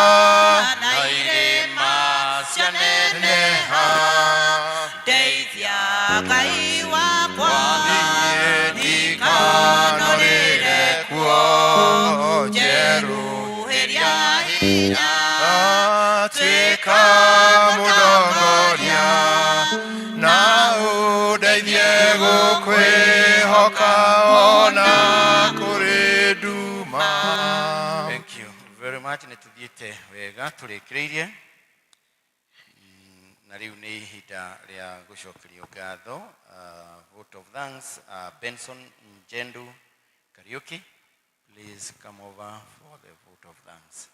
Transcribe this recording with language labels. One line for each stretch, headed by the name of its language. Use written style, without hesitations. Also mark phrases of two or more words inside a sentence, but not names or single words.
Kikuyu: na irĩma cianeneha ndeithia Ngai wakwa ndikanũrĩre kuo njeruhĩria hinya Tika mũndongoria na ũndeithie gũkwĩhoka ona kũrĩ nduma.
English: Thank you very much.
Kikuyu: Nĩtũthiĩte wega tũrĩkĩrĩirie na rĩu nĩ ihinda rĩa gũcokerio ngatho.
English: Vote of thanks. Benson Njendu Kariuki, please come over for the vote of thanks.